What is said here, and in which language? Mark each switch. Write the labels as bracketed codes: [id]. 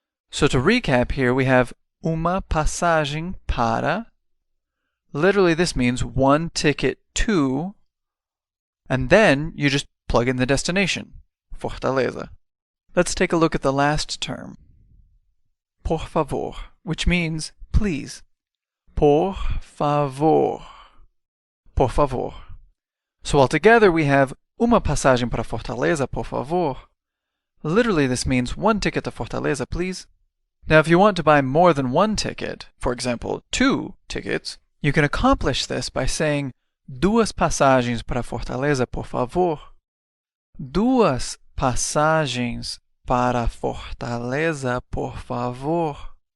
[en] So to recap here, we have [pt] uma passagem para. [en] Literally this means one ticket to, and then you just plug in the destination, Fortaleza. Let's take a look at the last term, [pt] por favor, [en] which means please. [pt] Por favor. Por favor. [en] So altogether we have [pt] uma passagem para Fortaleza, por favor. [en] Literally this means one ticket to Fortaleza, please. Now if you want to buy more than one ticket, for example, 2 tickets, you can accomplish this by saying [pt] Duas passagens para Fortaleza, por favor. Duas passagens para Fortaleza, por favor.